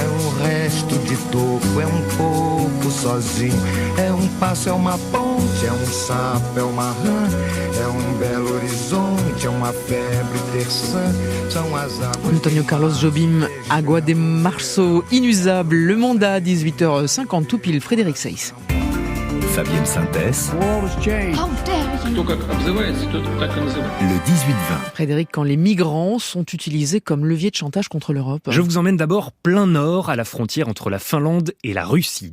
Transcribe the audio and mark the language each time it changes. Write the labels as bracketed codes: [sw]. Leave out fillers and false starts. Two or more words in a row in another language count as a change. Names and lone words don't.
[pt] É um resto de toco, é um pouco sozinho. É um passo, é uma ponte, é um sapo, é uma rã. É um belo horizonte, é uma febre terçã. São as águas. Antônio Carlos Jobim, Água de Março, [fr] inusable. Le Mandat, 18h50, tout pile, Frédéric Seyss. Fabienne Synthèse. Le 18-20. Frédéric, quand les migrants sont utilisés comme levier de chantage contre l'Europe. Je vous emmène d'abord plein nord, à la frontière entre la Finlande et la Russie.